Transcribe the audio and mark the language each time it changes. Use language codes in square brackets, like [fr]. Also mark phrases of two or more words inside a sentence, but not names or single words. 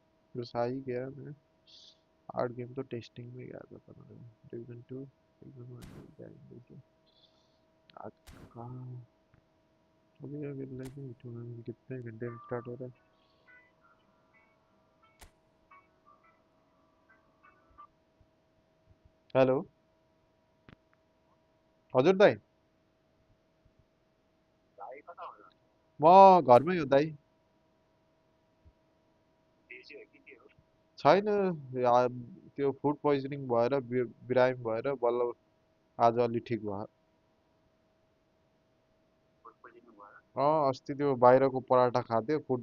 [hi] बस आ ही गया मैं। 8 गेम तो टेस्टिंग में गया था डिवीजन 2 डिवीजन 1 आज कहाँ अभी अभी लेकिन टूर्नामेंट कितने घंटे में स्टार्ट हो रहा है। [ne] हेलो हजुर दाई म घरमै हो दाई छैन या- त्यो [en] food poisoning [ne] भएर बिरामी भएर बल्ल आज अलि ठिक भयो अस्ति त्यो बाहिरको पराठा खाँदै फुड